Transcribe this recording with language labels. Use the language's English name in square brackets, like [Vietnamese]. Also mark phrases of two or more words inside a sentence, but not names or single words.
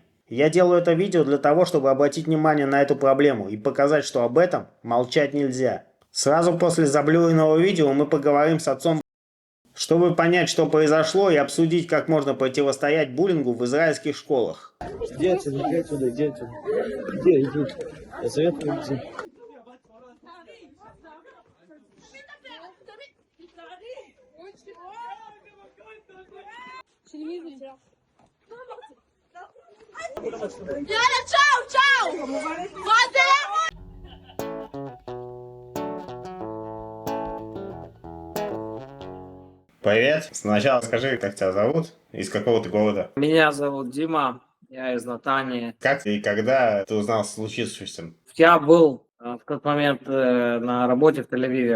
[Russian] Я делаю это видео для того, чтобы обратить внимание на эту проблему и показать, что об этом молчать нельзя. Сразу после заблюренного видео мы поговорим с отцом, чтобы понять, что произошло, и обсудить, как можно противостоять буллингу в израильских школах. Иди отсюда, иди отсюда, иди отсюда. Иди. Я советую идти. [Hebrew] יאללה, צ'או, צ'או! מה זה? [Russian] Привет. Сначала скажи, как тебя зовут, из какого ты города. Меня зовут Дима, я из Натании. Как и когда ты узнал о случившемся? Я был в тот момент на работе в Тель-Авиве.